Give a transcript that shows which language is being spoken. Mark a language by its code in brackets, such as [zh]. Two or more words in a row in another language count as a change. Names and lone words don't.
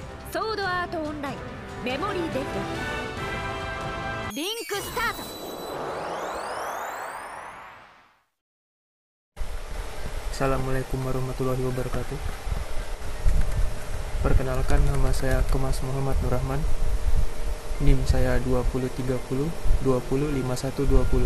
[ja] ソードアートオンラインメモリーデッドリンクスタート。 [ar] السلام عليكم ورحمة الله وبركاته. [id] Perkenalkan, nama saya Kemas Muhammad Nurrahman. NIM saya 2030205120.